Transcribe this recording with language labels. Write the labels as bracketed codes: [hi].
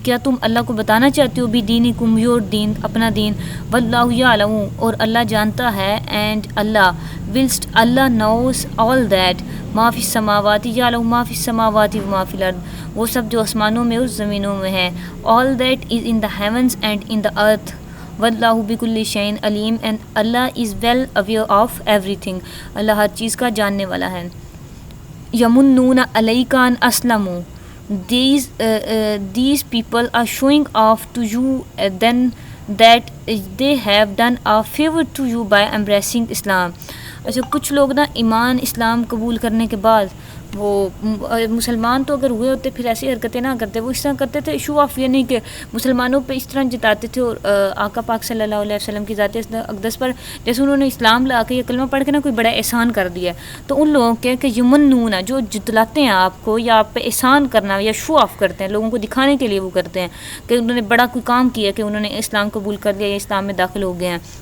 [ur] کیا تم اللہ کو بتانا چاہتے ہو بھی دینکم یور دین، اپنا دین. [ar] واللہ یعلم، [ur] اور اللہ جانتا ہے. [en] and Allah whilst Allah knows all that [ur] ما فی السماوات، [ar] یعلم ما فی السماوات و ما فی الارض، [ur] وہ سب جو آسمانوں میں اور زمینوں میں ہے. [en] All that is in the heavens and in the earth. [ar] واللہ بکل شیء علیم، [en] And Allah is well aware of everything. [ur] اللہ ہر چیز کا جاننے والا ہے. [ar] یمنون علیک ان اسلموا، [en] these people are showing off to you then that they have done a favor to you by embracing Islam. [ur] اچھا، کچھ لوگ نا ایمان اسلام قبول کرنے کے بعد وہ مسلمان تو اگر ہوئے ہوتے پھر ایسی حرکتیں نہ کرتے. وہ اس طرح کرتے تھے شو آف، یہ نہیں کہ مسلمانوں پہ اس طرح جتاتے تھے. اور آقا پاک صلی اللہ علیہ وسلم کی ذات اقدس پر جیسے انہوں نے اسلام لا کے یا کلمہ پڑھ کے نا کوئی بڑا احسان کر دیا، تو ان لوگوں کے کہ یمنون، جو جتلاتے ہیں آپ کو یا آپ پہ احسان کرنا یا شو آف کرتے ہیں، لوگوں کو دکھانے کے لیے وہ کرتے ہیں کہ انہوں نے بڑا کوئی کام کیا، کہ انہوں نے اسلام قبول کر لیا یا اسلام میں داخل ہو گئے ہیں.